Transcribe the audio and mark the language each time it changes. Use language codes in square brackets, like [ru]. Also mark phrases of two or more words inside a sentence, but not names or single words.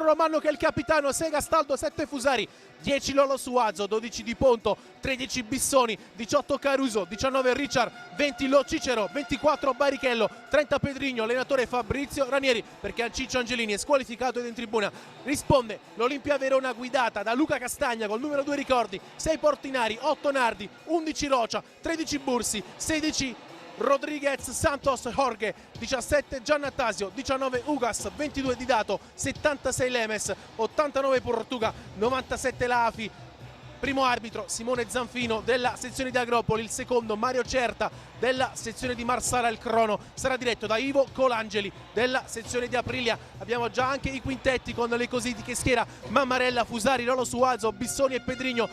[it] Romano che è il capitano, 6 Gastaldo, 7 Fusari, 10 Lolo Suazo, 12 Di Ponto, 13 Bissoni, 18 Caruso, 19 Richard, 20 Lo Cicero, 24 Barichello, 30 Pedrigno, allenatore Fabrizio Ranieri, perché Ciccio Angelini è squalificato ed in tribuna. Risponde l'Olimpia Verona guidata da Luca Castagna col numero 2 Ricordi, 6 Portinari, 8 Nardi, 11 Rocia, 13 Bursi, 16 Rodriguez Santos Jorge, 17 Giannattasio, 19 Ugas, 22 Didato, 76 Lemes, 89 Portuga, 97 Lafi. Primo arbitro Simone Zanfino della sezione di Agropoli, il secondo Mario Certa della sezione di Marsala. Il crono sarà diretto da Ivo Colangeli della sezione di Aprilia. Abbiamo già anche i quintetti con le cositi che schiera Mammarella, Fusari, Lolo Suazo, Bissoni e Pedrigno.